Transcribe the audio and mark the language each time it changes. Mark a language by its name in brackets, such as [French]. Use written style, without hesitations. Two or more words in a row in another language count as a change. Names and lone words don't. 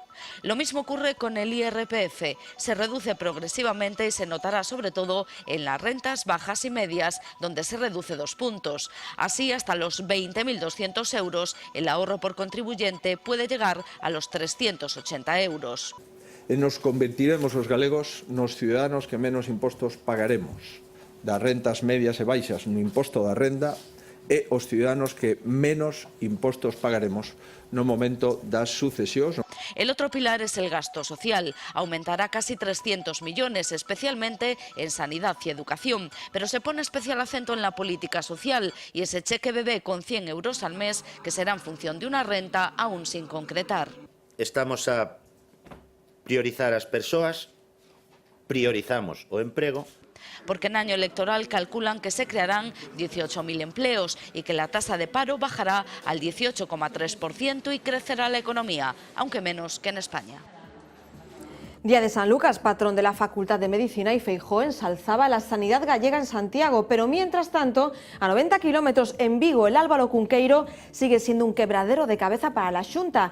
[Spanish] Lo mismo ocurre con el IRPF, se reduce progresivamente y se notará sobre todo en las rentas bajas y medias, donde se reduce 2 puntos. Así, hasta los 20.200 euros, el ahorro por contribuyente puede llegar a los 380 euros. [Galician] E nos convertiremos os galegos nos ciudadanos que menos impostos pagaremos, das rentas medias e baixas no imposto da renda, e os ciudadanos que menos impostos pagaremos no momento das sucesións. [Spanish] El otro pilar es el gasto social. Aumentará casi 300 millones, especialmente en sanidad y educación. Pero se pone especial acento en la política social y ese cheque bebé con 100 euros al mes, que será en función de una renta aún sin concretar. [Galician] Estamos a priorizar as persoas, priorizamos o emprego. [Spanish] Porque en año electoral calculan que se crearán 18.000 empleos y que la tasa de paro bajará al 18,3% y crecerá la economía, aunque menos que en España. Día de San Lucas, patrón de la Facultad de Medicina, y Feijóo ensalzaba la sanidad gallega en Santiago, pero mientras tanto, a 90 kilómetros en Vigo, el Álvaro Cunqueiro sigue siendo un quebradero de cabeza para la Xunta.